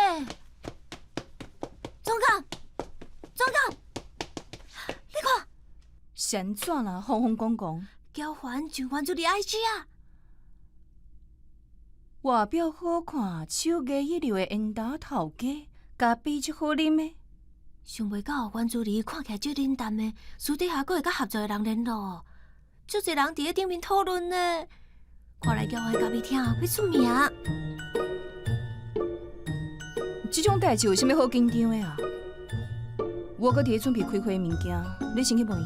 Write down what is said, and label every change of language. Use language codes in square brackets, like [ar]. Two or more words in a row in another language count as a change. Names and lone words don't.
[nan] 总监，总监，你看，先怎啦？风风光光，交换上原助理 IG 啊！外表好看，手艺一流的烟斗头家，咖啡足好啉的。想袂到原助理看起来足冷淡的，私底下阁会甲合作的人联络，足侪人伫咧顶面讨论呢。看来交换咖啡厅要出名。这种代志有啥物好紧张的啊？我搁伫咧准备开会的物件，你先去问伊。